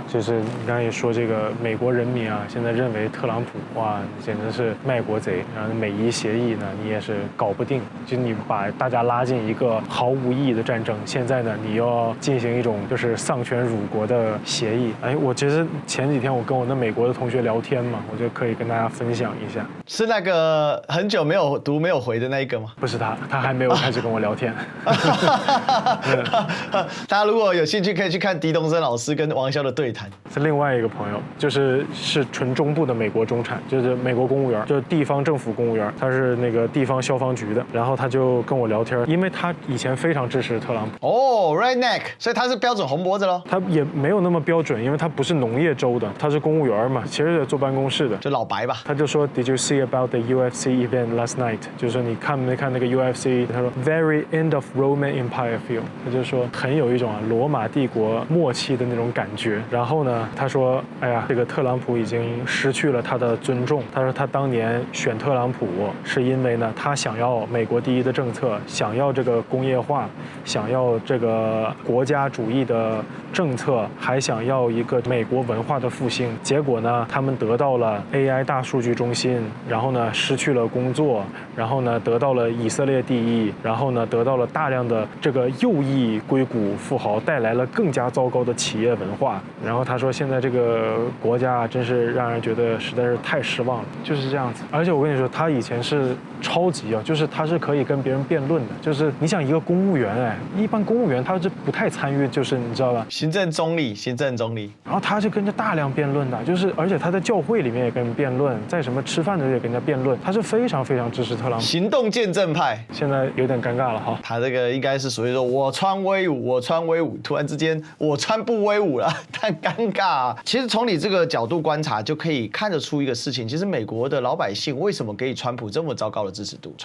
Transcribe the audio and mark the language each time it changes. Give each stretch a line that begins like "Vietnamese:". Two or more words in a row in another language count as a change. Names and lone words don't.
Chinese: 就是你剛才也說這個美國人民啊，現在認為特朗普哇簡直是賣國賊，然後美伊協議呢你也是搞不定，就你把大家拉進一個毫無意義的戰爭，現在呢你要進行一種就是喪權辱國的協議。哎，我其實前幾天我跟我那美國的同學聊天嘛，我就可以跟大家分享一下。是那個很久沒有讀沒有回的那一個嗎？不是他還沒有開始跟我聊天。大家如果有興趣，可以去看狄東升老師跟王驍的對談。是另外一個朋友，就是純中部的美國中產，就是美國公務員，就是地方政府公務員，他是那個地方消防局的。然後他就跟我聊天，因為他以前非常支持特朗普。哦，redneck，所以他是標準紅脖子咯。他也沒有那麼標準，因為他不是農業州的，他是公務員嘛，其實也坐辦公室的，就老白吧。他就說 ，
English: Did you see about the UFC event last night？
Chinese: 就是說你看沒看那個 UFC？他說 ，
English: Very end of Roman Empire feel。
Chinese: 他就說很有一種羅馬帝國末期的那種感覺。然後呢，他說，哎呀，這個特朗普已經失去了他的尊重。他說他當年選特朗普是因為呢，他想要美國第一的政策，想要這個工業化，想要這個國家主義的政策，還想要一個美國文化的復興。結果呢，他們得到了 AI 大數據中心，然後呢失去了工作，然後呢得到了以色列第一，然後呢得到了大量的這個右翼硅谷富豪，帶來了更加糟糕的企業文化。然後他說，現在這個國家真是讓人覺得實在是太失望了，就是這樣子。而且我跟你說，他以前是超級啊，就是他是可以跟別人辯論的，就是你想一個公務員，一般公務員他是不太參與，就是你知道吧？行政中立，行政中立。然後他是跟着大量辯論的，就是而且他在教會裡面也跟人辯論，在什麼吃飯的时候也跟人家辯論，他是非常非常支持特朗普，行動見證派。現在有點尷尬了哈，他這個應該是屬於說我穿威武，我穿威武，突然之間我穿不威武了，太尷尬啊。其實從你這個角度觀察，就可以看得出一個事情，其實美國的老百姓為什麼給予川普這麼糟糕的支持度？